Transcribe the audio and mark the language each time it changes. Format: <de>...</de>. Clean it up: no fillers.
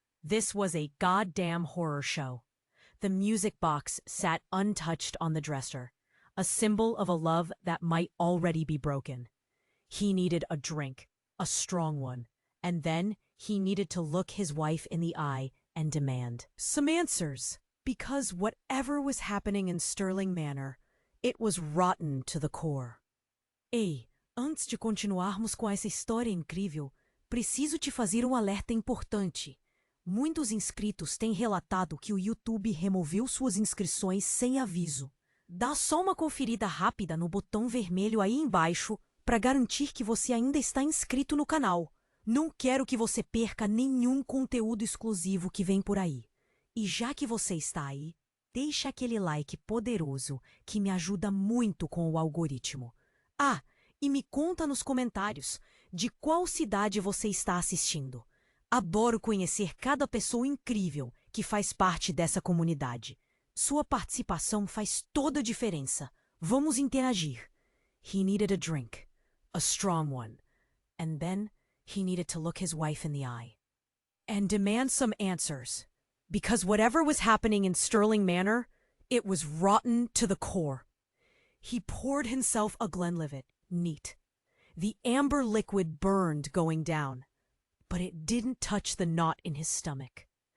<en>This was a goddamn horror show. The music box sat untouched on the dresser, a symbol of a love that might already be broken. He needed a drink, a strong one, and then he needed to look his wife in the eye and demand some answers, because whatever was happening in Sterling Manor, it was rotten to the core.</en> <pt>Ei, antes de continuarmos com essa história incrível, preciso te fazer um alerta importante. Muitos inscritos têm relatado que o YouTube removeu suas inscrições sem aviso. Dá só uma conferida rápida no botão vermelho aí embaixo para garantir que você ainda está inscrito no canal. Não quero que você perca nenhum conteúdo exclusivo que vem por aí. E já que você está aí, deixa aquele like poderoso que me ajuda muito com o algoritmo. Ah, e me conta nos comentários de qual cidade você está assistindo. Adoro conhecer cada pessoa incrível que faz parte dessa comunidade. Sua participação faz toda a diferença. Vamos interagir.</pt> <en>He needed a drink, a strong one, and then he needed to look his wife in the eye and demand some answers, because whatever was happening in Sterling Manor, it was rotten to the core. He poured himself a Glenlivet, neat. The amber liquid burned going down, but it didn't touch the knot in his stomach.</en>